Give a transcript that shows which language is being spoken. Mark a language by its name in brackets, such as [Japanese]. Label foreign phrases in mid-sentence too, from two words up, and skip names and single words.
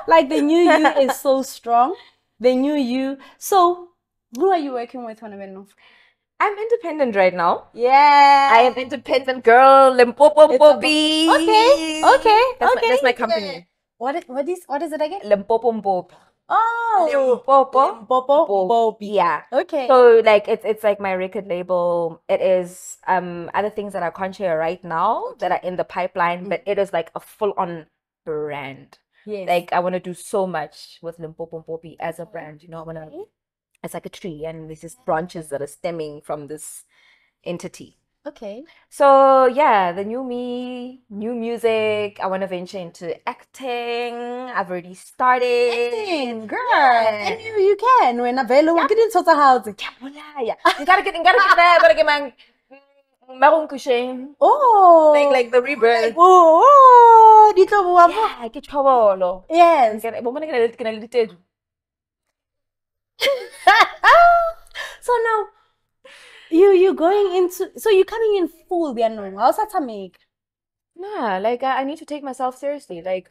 [English] Like, the new you is so strong. The new you. So, who are you working with, Honabeno? I'm independent right now. Yeah. I am independent girl, Limpopo-pompopi. Okay. That's my company. What is it again? Limpopo-pompopi. Oh, Limpopo-pompopi. Yeah. Okay. So like it's like my record label. It is other things that I can't share right now that are in the pipeline, but it is like a full-on brand. Yes. Like I want to do so much with Limpopo-pompopi as a brand. You know, I want to. It's like a tree, and there's just branches that are stemming from this entity. Okay. So yeah, the new me, new music. I want to venture into acting. I've already started. Acting, girl. Yeah. And you can when available. Get into the house. Yeah. You gotta get there. Gotta get my marong kusheng. Oh. Like the rebirth. Oh. Dito mo. Yeah, get trouble. Yes. So now you going into, so you're coming in full, how's that make? Nah, like I need to take myself seriously. Like